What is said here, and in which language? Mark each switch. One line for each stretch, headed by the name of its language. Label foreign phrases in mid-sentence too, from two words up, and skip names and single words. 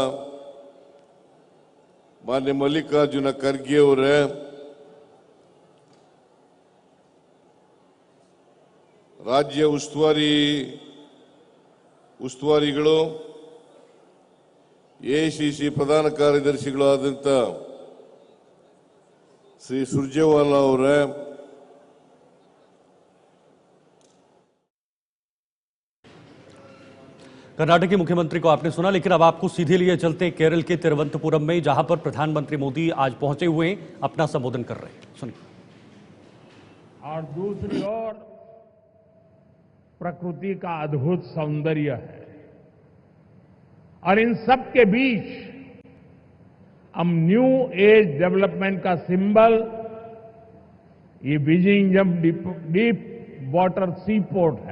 Kannada: ಮಾನ್ಯ ಮಲ್ಲಿಕಾರ್ಜುನ ಖರ್ಗೆ ಅವರೇ, ರಾಜ್ಯ ಉಸ್ತುವಾರಿಗಳು, ಎಐಸಿಸಿ ಪ್ರಧಾನ ಕಾರ್ಯದರ್ಶಿಗಳು ಆದಂತ ಶ್ರೀ ಸುರ್ಜೇವಾಲಾ ಅವರೇ,
Hindi: कर्नाटक के मुख्यमंत्री को आपने सुना, लेकिन अब आपको सीधे लिए चलते हैं केरल के तिरुवनंतपुरम में, जहां पर प्रधानमंत्री मोदी आज पहुंचे हुए हैं, अपना संबोधन कर रहे हैं। सुनिए। और दूसरी ओर प्रकृति का अद्भुत सौंदर्य है और इन सब के बीच हम
English: New Age Development
Hindi: का सिंबल ये विजिंगम
English: deep water sea port
Hindi: है।